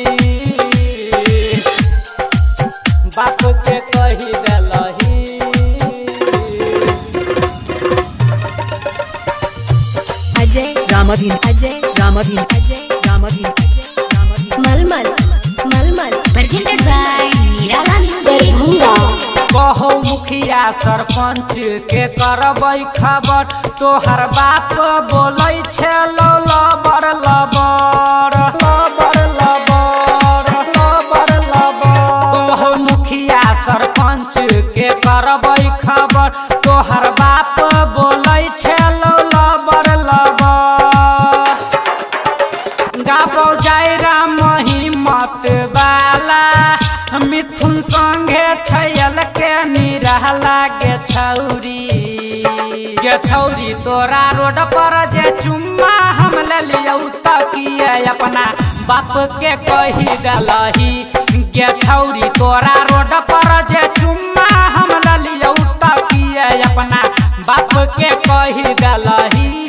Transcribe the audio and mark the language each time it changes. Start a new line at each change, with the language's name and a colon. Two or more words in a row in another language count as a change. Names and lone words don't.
Maithili: बाप के कही देलही। अजय मलमल
English: presented by
Maithili: Nirala Music Darbhanga। कहो मुखिया सरपंच के करबै खबर तोहर बाप बोलै छे लबर। कहो मुखिया सरपंच के करबै खबर तोहर बाप बोलै छे लबर। गाबो जाय राम हिम्मत वाला मिथुन संगे छैल के निराला। गे छौरी तोरा रोड पर जे चुम्मा हम लेलियौ त किए अपना बाप के कही देलही। गे छौरी तोरा रोड पर जे चुम्मा हम लेलियौ त किए अपना बाप के कही देलही।